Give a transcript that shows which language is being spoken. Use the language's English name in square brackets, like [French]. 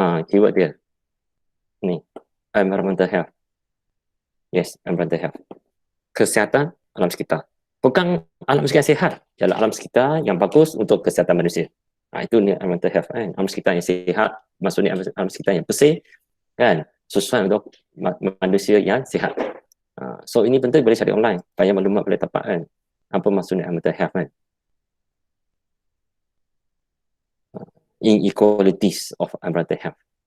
[English] Keyword [Malay] dia ni, [English] environmental health. Yes, environmental health. [Malay] Kesihatan alam sekitar. Bukan alam sekitar sihat, ialah alam sekitar yang bagus untuk kesihatan manusia. Itu ni environmental health kan. Alam sekitar yang sihat, maksudnya alam sekitar yang bersih kan, sesuai untuk manusia yang sihat. So ini penting boleh cari online, banyak maklumat boleh dapat kan. Apa maksudnya environmental health kan. [English] Inequalities of environmental health.